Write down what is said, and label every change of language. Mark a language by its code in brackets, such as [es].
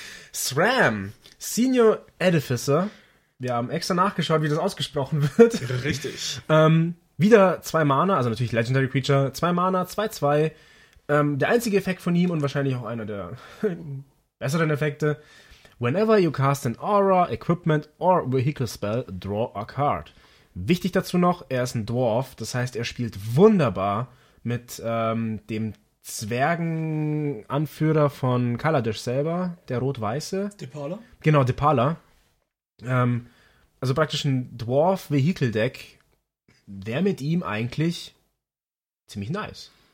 [de] SRAM, Senior Edificer. Wir haben extra nachgeschaut, wie das ausgesprochen wird. Richtig. Wieder 2 Mana, also natürlich Legendary Creature. 2 Mana, 2/2. Der einzige Effekt von ihm und wahrscheinlich auch einer der besseren Effekte. [en] Whenever you cast an Aura, Equipment or Vehicle Spell, draw a card. [de] Wichtig dazu noch, er ist ein Dwarf, das heißt, er spielt wunderbar mit dem Zwergenanführer von Kaladesh selber, der Rot-Weiße. Dipala? Genau, Dipala. Also praktisch ein Dwarf-Vehicle-Deck wäre mit ihm eigentlich ziemlich nice.